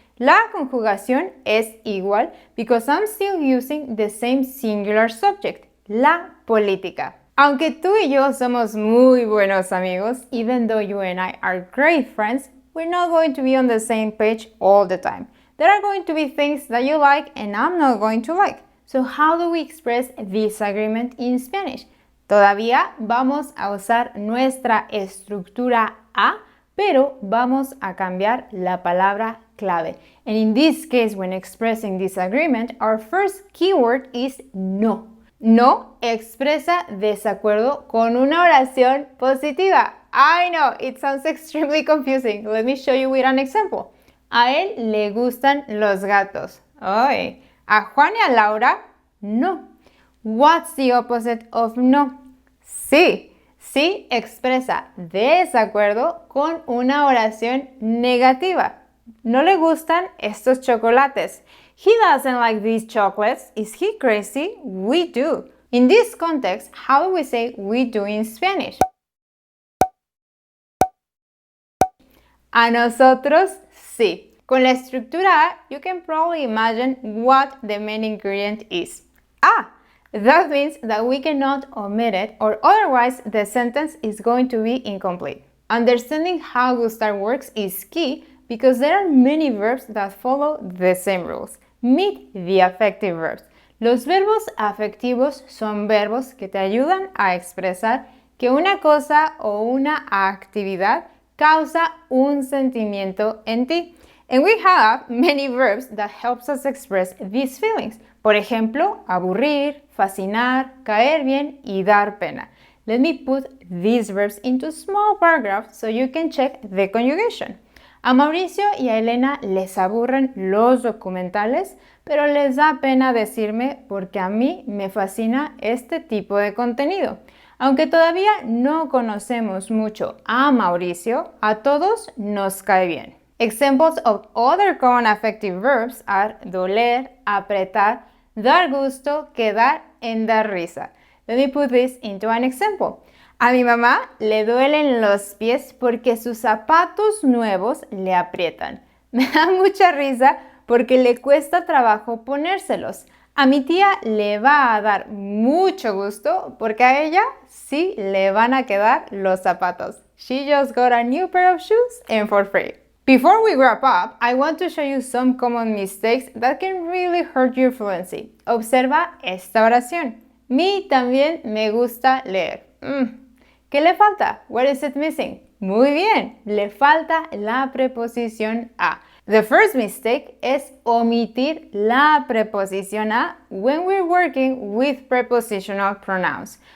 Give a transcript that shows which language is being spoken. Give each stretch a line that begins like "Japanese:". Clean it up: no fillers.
Spanish: La conjugación es igual
English: because I'm still using the same singular subject,
Spanish: la política. Aunque tú y yo somos muy buenos amigos,
English: even though you and I are great friends, we're not going to be on the same page all the time. There are going to be things that you like and I'm not going to like. So how do we express disagreement in Spanish?
Spanish: Todavía vamos a usar nuestra estructura A, pero vamos a cambiar la palabra clave.
English: And in this case, when expressing disagreement, our first keyword is no.
Spanish: No expresa desacuerdo con una oración positiva.
English: I know, it sounds extremely confusing. Let me show you with an example.
Spanish: A él le gustan los gatos. Oy. A Juan y a Laura, no.
English: What's the opposite of no?
Spanish: Sí. Sí expresa desacuerdo con una oración negativa. No le gustan estos chocolates.
English: He doesn't like these chocolates. Is he crazy? We do. In this context, how do we say we do in Spanish?
Spanish: A nosotros, sí. Con la estructura A,
English: you can probably imagine what the main ingredient is. Ah, that means that we cannot omit it, or otherwise the sentence is going to be incomplete. Understanding how Gustar works is key because there are many verbs that follow the same rules. Meet the affective verbs.
Spanish: Los verbos afectivos son verbos que te ayudan a expresar que una cosa o una actividad causa un sentimiento en ti.
English: And we have many verbs that helps us express these feelings.
Spanish: Por ejemplo, aburrir, fascinar, caer bien y dar pena.
English: Let me put these verbs into small paragraphs so you can check the conjugation.
Spanish: A Mauricio y a Elena les aburren los documentales, pero les da pena decirme porque a mí me fascina este tipo de contenido. Aunque todavía no conocemos mucho a Mauricio, a todos nos cae bien.
English: Examples of other common affective verbs are doler, apretar, dar gusto, quedar, and dar risa. Let me put this into an example.
Spanish: A mi mamá le duelen los pies porque sus zapatos nuevos le aprietan. Me da mucha risa porque le cuesta trabajo ponérselos. A mi tía le va a dar mucho gusto porque a ella sí le van a quedar los zapatos.
English: She just got a new pair of shoes and for free. Before we wrap up, I want to show you some common mistakes that can really hurt your fluency.
Spanish: Observa esta oración. Mí también me gusta leer. ¿Qué le falta?
English: What is it missing?
Spanish: Muy bien, le falta la preposición a.
English: The first mistake
Spanish: es omitir la preposición a
English: when we're working with prepositional pronouns.